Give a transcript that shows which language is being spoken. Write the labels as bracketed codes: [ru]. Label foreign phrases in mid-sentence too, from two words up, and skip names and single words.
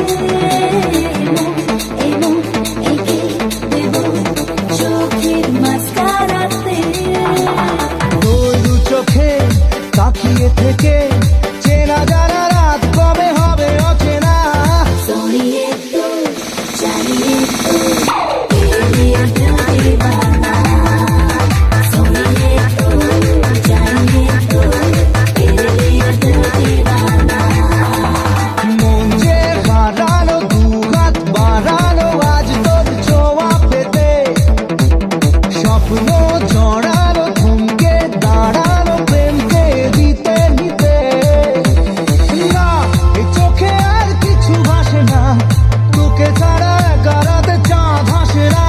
[bn] এমন এঁকে দেব চোখের মাস্কারাতে। তোর দু চোখে তাকিয়ে থেকে চেনা জানা রাত কবে হবে অচেনা। [hi] सुनिए तू जानिए तू तेरे लिए दिल दीवाना, सुनिए तू जानिए तू तेरे लिए दिल दीवाना। [bn] মন যে হারানো, দুহাত বাড়ানো আজ তোর ছোঁয়া পেতে, স্বপ্ন জড়ানো, থমকে দাঁড়ানো প্রেমকে জিতে নিতে। না, এই চোখে আর কিছু ভাসে না, তোকে ছাড়া গারাতে চাঁদ হাসে না।